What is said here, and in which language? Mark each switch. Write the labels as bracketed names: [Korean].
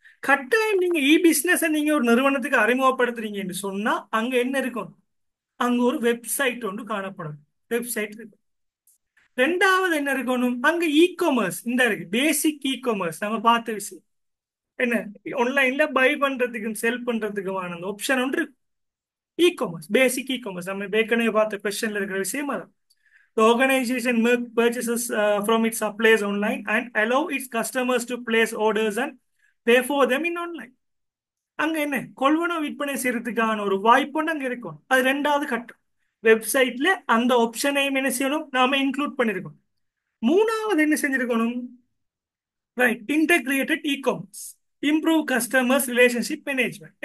[Tamil] கட்டாயம் நீங்க இ பிசினஸ் நீங்க ஒரு நிறுவனத்துக்கு அறிமுகப்படுத்துறீங்கன்னு சொன்னா அங்க என்ன இருக்கும், அங்க ஒரு வெப்சைட் ஒன்று காணப்படும். வெப்சைட் இருக்கு. ரெண்டாவது என்ன இருக்கணும், அங்க இ காமர்ஸ் இந்த இருக்கு, பேசிக் இ காமர்ஸ் நம்ம பார்த்த விஷயம். என்ன, ஆன்லைன்ல பை பண்றதுக்கும் செல் பண்றதுக்குமான அந்த ஆப்ஷன் ஒன்று இருக்கு. இ காமர்ஸ், பேசிக் இ காமர்ஸ் நம்ம ஏற்கனவே பார்த்த கொஸ்டின்ல இருக்கிற விஷயம் அதான். [English] The organization purchases from its suppliers online and allow its customers to place orders and pay for them in online. [Tamil] அங்க என்ன, கொள்வனவு விற்பனை செய்யறதுக்கான ஒரு வாய்ப்பு ஒன்று அங்க இருக்கும். அது ரெண்டாவது கட்டம். வெப்சைட்ல அந்த ஆப்ஷனையும் என்ன செய்யணும், நாம இன்க்ளூட் பண்ணிருக்கோம். மூணாவது என்ன செஞ்சிருக்கணும், [English] Right, integrated e commerce, improve customers relationship management.